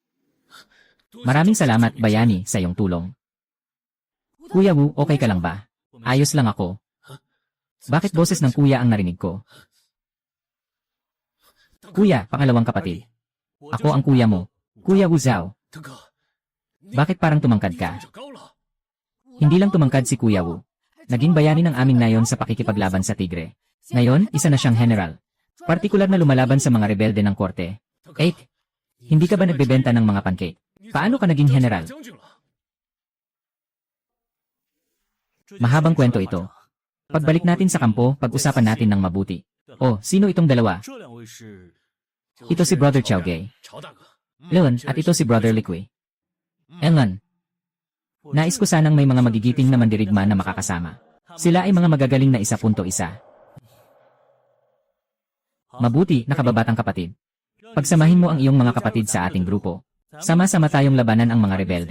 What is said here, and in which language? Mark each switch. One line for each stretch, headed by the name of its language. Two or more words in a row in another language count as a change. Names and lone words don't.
Filipino: Maraming salamat, bayani, sa iyong tulong. Kuya Wu, okay ka lang ba? Ayos lang ako. Bakit boses ng kuya ang narinig ko? Kuya, pangalawang kapatid. Ako ang kuya mo. Kuya Wu Zhao.
Chinese: 大哥，
Filipino: Bakit parang tumangkad
Chinese: 你
Filipino: ka?
Chinese: 长高了。
Filipino: Hindi lang tumangkad si Kuya Wu. Naging bayani ng aming nayon sa pakikipaglaban sa tigre. Ngayon, isa na siyang general. Partikular na lumalaban sa mga rebelde ng korte. 8. Hindi ka ba nagbebenta ng mga pancake? Paano ka naging general?
Chinese: 将军了。
Filipino: Mahabang kwento ito. Pagbalik natin sa kampo, pag-usapan natin ng mabuti. Oh, sino itong dalawa?
Chinese: 这两位是
Filipino: Ito si Brother Chao Gay.
Chinese: 曹大哥。
Filipino: Leon, at ito si Brother Liqui. Engan, nais ko sanang may mga magigiting na mandirigma na makakasama. Sila ay mga magagaling na 1.1. Mabuti, nakababatang kapatid. Pagsamahin mo ang iyong mga kapatid sa ating grupo. Sama-sama tayong labanan ang mga rebelde.